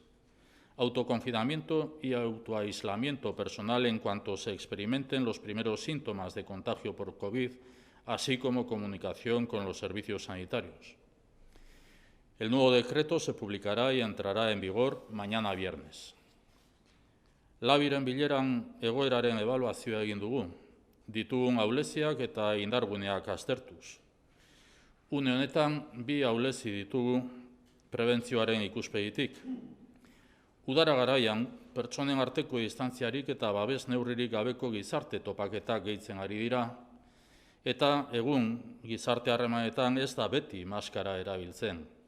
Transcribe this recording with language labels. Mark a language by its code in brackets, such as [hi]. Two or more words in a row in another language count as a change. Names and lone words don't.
[es] Autoconfinamiento y autoaislamiento personal en cuanto se experimenten los primeros síntomas de contagio por COVID, así como comunicación con los servicios sanitarios. El nuevo decreto se publicará y entrará en vigor mañana viernes. [eu] Labiren bileran egoeraren ebaluazioa egin dugu, ditugun ahuleziak eta indarguneak aztertuz. Une honetan, bi ahulezi ditugu prebentzioaren ikuspegitik. Udara garaian, pertsonen arteko distantziarik eta babes neurririk gabeko gizarte topaketak gehitzen ari dira, eta egun gizarte harremanetan ez da beti maskara erabiltzen.